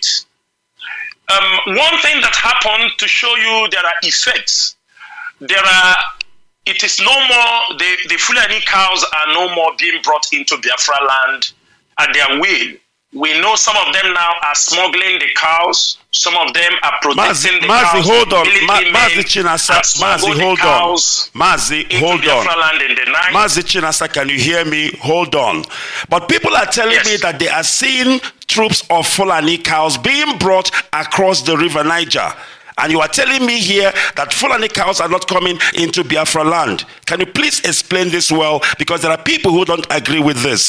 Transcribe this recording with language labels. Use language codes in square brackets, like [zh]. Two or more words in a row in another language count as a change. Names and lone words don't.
[en] One thing that happened to show you there are effects. It is no more, the Fulani cows are no more being brought into Biafra land at their will. We know some of them now are smuggling the cows. Some of them are protecting the cows. Hold on. Mazi Chinasa, Mazi, hold on. Mazi, hold on. Mazi Chinasa, can you hear me? Hold on. But people are telling me that they are seeing troops of Fulani cows being brought across the river Niger. And you are telling me here that Fulani cows are not coming into Biafra land. Can you please explain this well? Because there are people who don't agree with this.